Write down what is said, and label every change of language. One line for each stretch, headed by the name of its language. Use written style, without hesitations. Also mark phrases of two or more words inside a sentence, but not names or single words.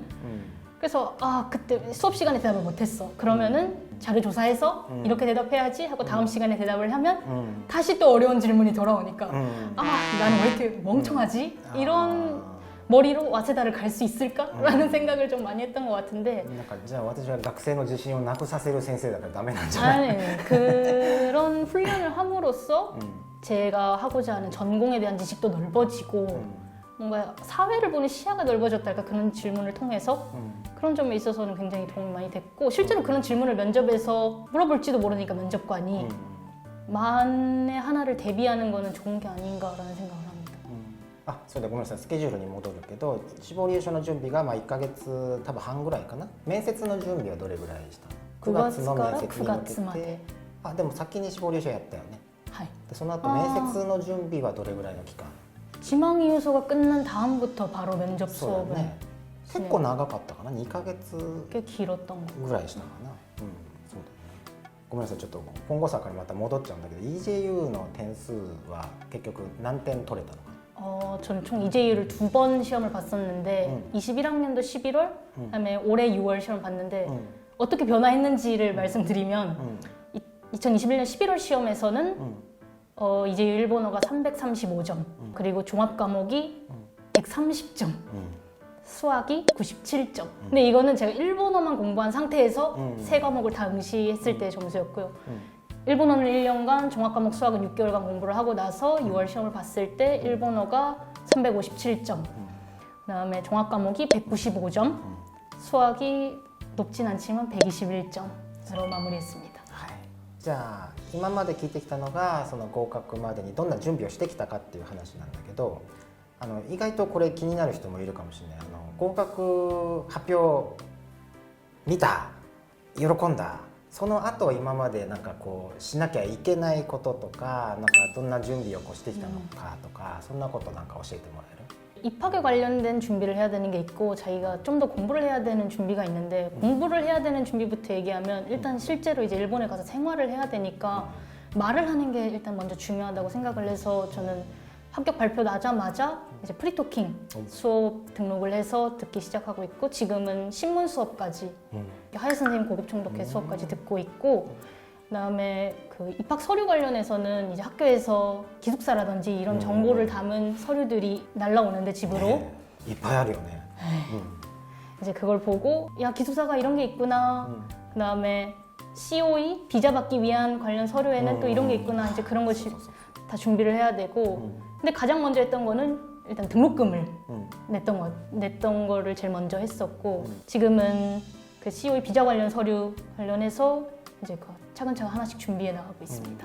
Korean: 그래서 그때 수업 시간에 대답을 못했어. 그러면은 자료 조사해서 이렇게 대답해야지 하고 다음 시간에 대답을 하면 다시 또 어려운 질문이 돌아오니까 나는 왜 이렇게 멍청하지? 이런 머리로 와세다를 갈 수 있을까라는 생각을 좀 많이 했던 것 같은데.
Japanese: なんかじゃあ私は学生の自信をなくさせる先生だからダメなんじゃない？
Korean: 아니, 그런 훈련을 함으로써 제가 하고자 하는 전공에 대한 지식도 넓어지고 뭔가 사회를 보는 시야가 넓어졌달까, 그런 질문을 통해서 그런 점에 있어서는 굉장히 도움이 많이 됐고, 실제로 그런 질문을 면접에서 물어볼지도 모르니까 면접관이 만에 하나를 대비하는 거는 좋은 게 아닌가라는 생각을 합니다.
Japanese: それでごめんなさい、スケジュールに戻るけど、志望理由書の準備が1ヶ月多分半ぐらいかな。面接の準備はどれぐらいしたの？ 9月の面接に向けて。でも先に志望理由書やったよね。はい。でその後面接の準備はどれぐらいの期間？
Korean: 지망이유서가 끝난 다음부터 바로 면접 수업을.
Japanese: 結構長かったかな。2ヶ月
Korean: 꽤 길었던 거
Japanese: ぐらいしたかな。そうだね。ごめんなさい、ちょっと本語作にまた戻っちゃうんだけど、 EJU の点数は結局何点取れたのかな？
Korean: 저는 총 EJU를 2번 시험을 봤었는데 21학년도 11월, 그다음에 올해 6월 시험을 봤는데 어떻게 변화했는지를 말씀드리면 2021년 11월 시험에서는 EJU 일본어가 335점, 그리고 종합 과목이 130점, 수학이 97점. 근데 이거는 제가 일본어만 공부한 상태에서 세 과목을 다 응시했을 때 점수였고요. 일본어는 1년간, 종합과목 수학은 6개월간 공부를 하고 나서 6월 시험을 봤을 때 일본어가 357점, 그다음에 종합과목이 195점, 수학이 높진 않지만 121점. 마무리했습니다.
Japanese: はい、じゃあ今まで聞いてきたのがその合格までにどんな準備をしてきたかっていう話なんだけど、意外とこれ気になる人もいるかもしれない。合格発表見た、喜んだ、その後今までなんかこうしなきゃいけないこととか、なんかどんな準備をこうしてきたのかとか、そんなことなんか教えてもらえる？
Korean: 입학에 관련된 준비를 해야 되는 게 있고 자기가 좀 더 공부를 해야 되는 준비가 있는데 공부를 해야 되는 준비부터 얘기하면 일단 실제로 이제 일본에 가서 생활을 해야 되니까 말을 하는 게 일단 먼저 중요하다고 생각을 해서 저는 합격 발표 나자마자 이제 프리토킹 수업 등록을 해서 듣기 시작하고 있고 지금은 신문 수업까지 하예 선생님 고급 총독회 수업까지 듣고 있고 그다음에 그 입학 서류 관련해서는 이제 학교에서 기숙사라든지 이런 정보를 담은 서류들이 날라오는데 집으로
Japanese: ね、いっぱいあるよね。
Korean: 이제 그걸 보고 야 기숙사가 이런 게 있구나. 그다음에 COE 비자 받기 위한 관련 서류에는 또 이런 게 있구나. 이제 그런 것이 다 준비를 해야 되고 근데 가장 먼저 했던 거는 일단 등록금을 냈던 거를 제일 먼저 했었고 지금은 그 COE 비자 관련 서류 관련해서 이제 그 차근차근 하나씩 준비해 나가고 있습니다.